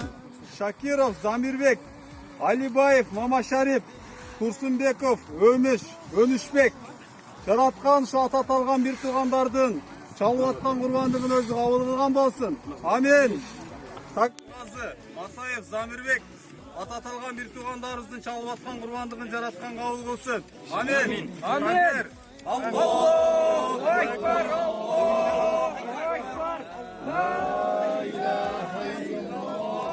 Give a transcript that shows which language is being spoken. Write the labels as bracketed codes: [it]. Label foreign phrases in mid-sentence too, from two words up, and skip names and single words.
[ky] Шакиров, Замирбек, Алибаев, Мамашариф, Турсунбеков, Өмүш, Өнүшбек жараткан ушу ата аталган бир туугандардын чалып аткан курбандыгын өзү кабыл кылган болсун. Амин. Такбазы, Матаев, Замирбек ата аталган бир туугандарыбыздын чалып аткан курбандыгын жараткан кабыл кылсын. [ar] آمين. آمين. الله أكبر. الله أكبر. لا إله إلا الله.